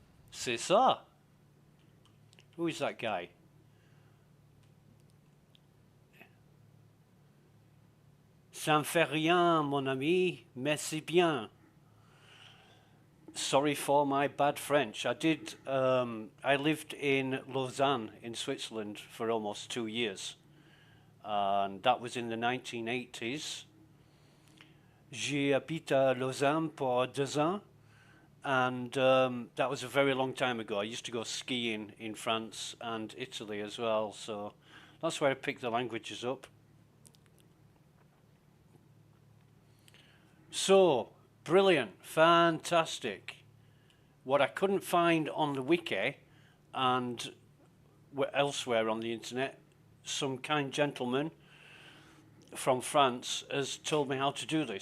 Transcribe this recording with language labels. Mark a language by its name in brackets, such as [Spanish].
[French] C'est ça. [English] Who is that guy? [French] Ça ne fait rien, mon ami, mais c'est bien. [English] Sorry for my bad French. I lived in Lausanne in Switzerland for almost 2 years. And that was in the 1980s. [French] J'ai habité à Lausanne pour 2 ans. [English] And that was a very long time ago. I used to go skiing in France and Italy as well. So that's where I picked the languages up. So, brilliant, fantastic. What I couldn't find on the wiki and elsewhere on the internet, some kind gentleman from France has told me how to do this.